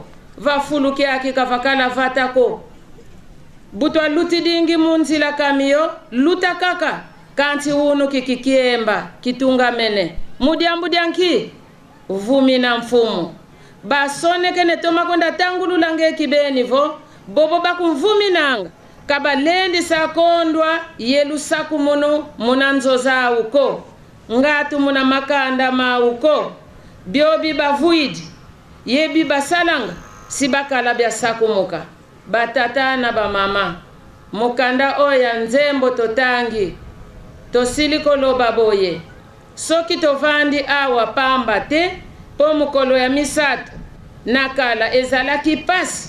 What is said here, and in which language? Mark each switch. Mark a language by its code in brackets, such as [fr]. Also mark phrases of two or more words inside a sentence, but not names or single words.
[kg] Vafulu kyaki kavakala vatako. Butwa luti dingi munzila kamiyo. Luta kaka. Kanti unu kikikiemba. Kitunga mene. Mudiambu dianki. Vumina mfumo. Basone kene toma konda tangulu lange kibeni vo. Bobo bakumvuminanga. Kabalendi sakondwa. Yelu saku munanzo za uko. Ngatu muna makanda mauko. Biobi bavuidi. Yebi basalanga. Sibakala bia sakumuka. Batata na bamama. Mukanda oya nzembo totangi. [ln] Tosiliko loba boye. Soki tovandi awa pamba te. Po mukolo ya misatu. Nakala ezalaki pasi.